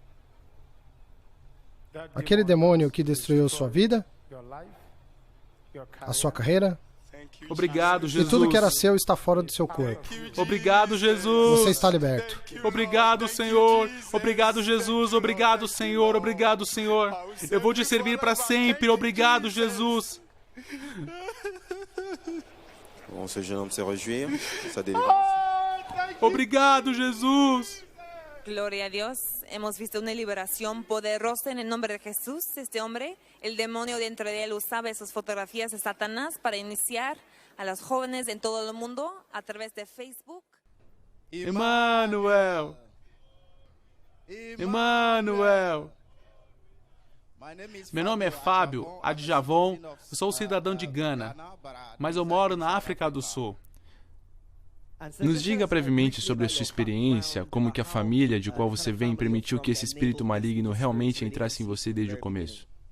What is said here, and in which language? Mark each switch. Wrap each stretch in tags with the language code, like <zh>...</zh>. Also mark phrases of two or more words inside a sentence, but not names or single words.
<pt>Aquele demônio que destruiu sua vida, a sua carreira, Obrigado, Jesus. e tudo que era seu está fora do seu corpo. Obrigado, Jesus. Você está liberto. Obrigado, Senhor. Obrigado, Jesus. Obrigado, Senhor. Obrigado, Senhor. Eu vou te servir para sempre. Obrigado, Jesus.</pt> <fr>On ce jeune homme se réjouir, sa délivrance.</fr> <pt>Obrigado, Jesus.</pt> <es>Gloria a Dios. Hemos visto una liberación poderosa en el nombre de Jesús. Este hombre, el demonio dentro de él usaba esas fotografías de Satanás para iniciar a los jóvenes en todo el mundo a través de Facebook. Emmanuel. Emmanuel.</es> <pt>Meu nome é Fábio Adjavon, eu sou cidadão de Gana, mas eu moro na África do Sul. Nos diga brevemente sobre a sua experiência, como que a família de qual você vem permitiu que esse espírito maligno realmente entrasse em você desde o começo.</pt>